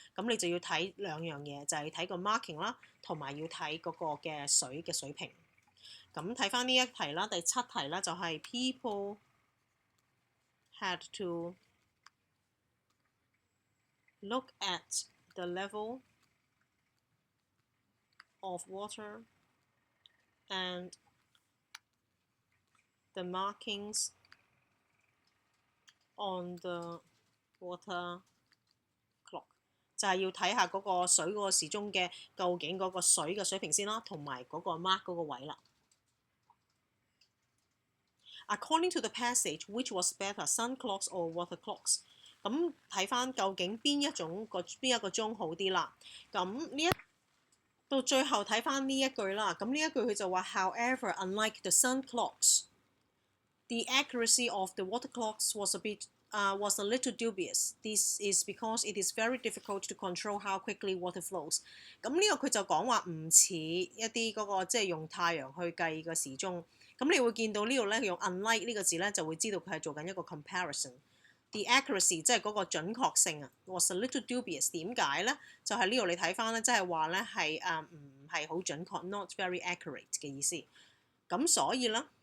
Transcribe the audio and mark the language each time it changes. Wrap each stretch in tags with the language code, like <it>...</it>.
<yue>咁你就要睇兩樣嘢，就係睇個 marking 啦，同埋要睇嗰個嘅水嘅水平。咁睇翻呢一題啦，第7題啦就係</yue> <en>people had to look at the level of water and the markings on the water clock。</en> <yue>就係要睇下嗰個水嗰個時鐘嘅究竟嗰個水嘅水平先啦，同埋嗰個 mark 嗰個位啦。</yue> <en>According to the passage, which was better, sun clocks or water clocks？</en> <yue>咁睇翻究竟邊一個鐘好啲啦。咁呢到最後睇翻呢一句啦。咁呢一句佢就話</yue> <en>，However, unlike the sun clocks, the accuracy of the water clocks was a little dubious. This is because it is very difficult to control how quickly water flows。</en> <yue>咁呢個佢就講話唔似一啲嗰個即係用太陽去計嘅時鐘。咁你會見到呢度咧用 unlike 呢個字咧，就會知道佢係做緊一個 comparison。</yue> <en>The accuracy</en> <yue>即係嗰個準確性啊</yue> <en>was a little dubious。</en> <yue>點解咧？就係呢度你睇翻咧，即係話咧係唔係好準確 ，</yue> <en>not very accurate</en> <yue>嘅意思。咁所以咧</yue>